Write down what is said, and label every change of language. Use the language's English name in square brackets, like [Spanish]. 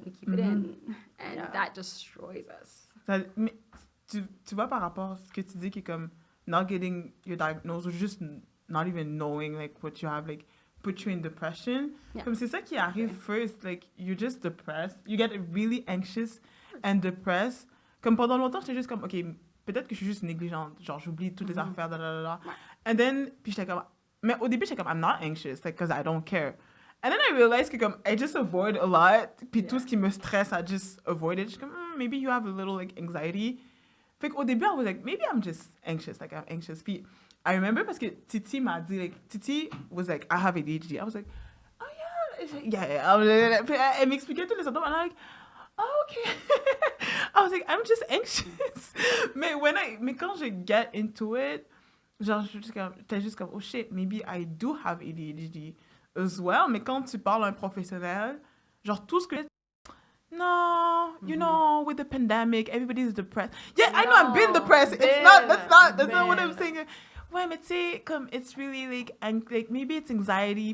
[English] We keep it in, and that destroys us. [French] Mais tu vois par rapport à ce que tu dis qui est comme [English] not getting your diagnosis or just not even knowing like what you have like put you in depression. [French] Comme c'est ça qui arrive [English] first, like you're just depressed. You get really anxious and depressed. [French] Comme pendant longtemps, j'étais juste comme, OK, peut-être que je suis juste négligente. Genre, j'oublie toutes les affaires, [English] And then, [French] puis j'étais comme, mais au début, j'étais comme, [English] I'm not anxious, like, because I don't care. And then I realized [French] que comme, [English] I just avoid a lot. [French] Puis tout ce qui me stresse, [English] I just avoid it. [French] J'étais comme, [English] maybe you have a little, like, anxiety. [French] Fait qu'au début, [English] I was like, maybe I'm just anxious, like, I'm anxious. Puis I remember [French] parce que Titi m'a dit, [English] like, Titi was like, I have ADHD. I was like, oh yeah. [French] Puis elle m'expliquait tous les symptômes, [English] and I'm like, oh, okay. I was like, I'm just anxious. [French] mais quand je [English] get into it, [French] genre, j'étais juste comme, [English] oh shit, maybe I do have ADHD as well. [French] Mais quand tu parles à un professionnel, genre, tout ce que... [English] No, you know, with the pandemic, everybody's depressed. Yeah, I know I've been depressed. That's not what I'm saying. [French] Ouais, mais tu sais, comme, [English] it's really, like maybe it's anxiety.